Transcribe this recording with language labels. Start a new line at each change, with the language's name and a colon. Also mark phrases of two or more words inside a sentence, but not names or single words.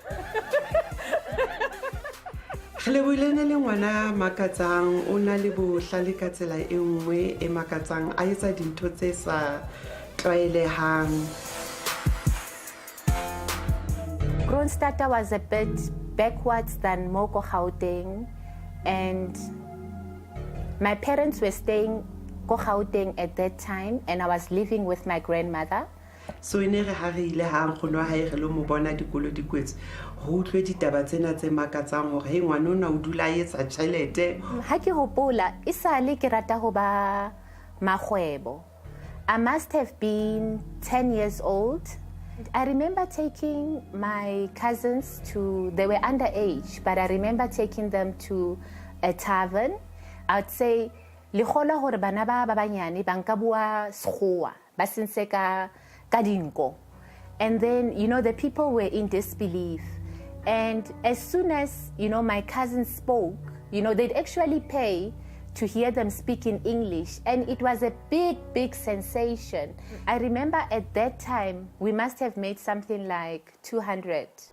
Southern Sotho: Relebogile ne le ngwana makatsang o na le bohlale ka tsela e nngwe e makatsang a etsa dintho tse sa tlwaelehang.
English: Kroonstad was a bit backwards than Moko Gauteng, and my parents were staying Ko Gauteng at that time, and I was living with my grandmother.
Southern Sotho: So ene re ha re ile ha nkgono ha e re lo mo bona dikolo di kwetse ho utlwe ditaba tsena tse makatsang hore he ngwana ona o dula etsa tšhelete. Ha ke hopola isale ke rata ho ba magwebo.
English: I must have been 10 years old. I remember taking my cousins they were underage, but I remember taking them to a tavern. I'd say
Southern Sotho: le khola hore bana ba banyane ba nka bua sekgowa ba sentse ka dinko.
English: And then, the people were in disbelief. And as soon as, my cousins spoke, they'd actually pay to hear them speak in English. And it was a big, big sensation. I remember at that time, we must have made something like 200.